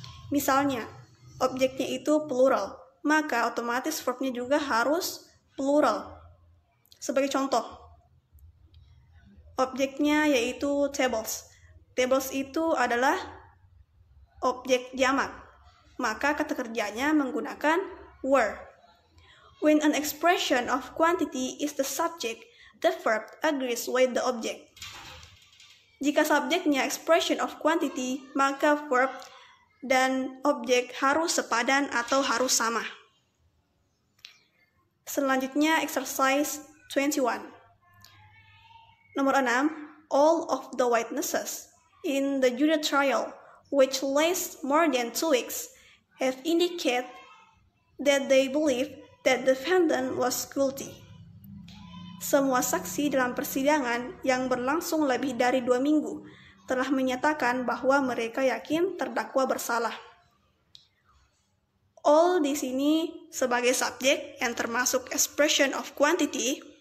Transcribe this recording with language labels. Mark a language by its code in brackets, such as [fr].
[id] Misalnya, objeknya itu plural, maka otomatis verbnya juga harus plural. Sebagai contoh, objeknya yaitu tables. Tables itu adalah objek jamak, maka kata kerjanya menggunakan were. [en] When an expression of quantity is the subject, the verb agrees with the object. [id] Jika subjeknya expression of quantity, maka verb dan objek harus sepadan atau harus sama. Selanjutnya exercise 21. Nomor 6. [en] All of the witnesses in the jury trial, which lasts more than 2 weeks, have indicated that they believe that the defendant was guilty. [id] Semua saksi dalam persidangan yang berlangsung lebih dari 2 minggu telah menyatakan bahwa mereka yakin terdakwa bersalah. All di sini sebagai subjek yang termasuk expression of quantity.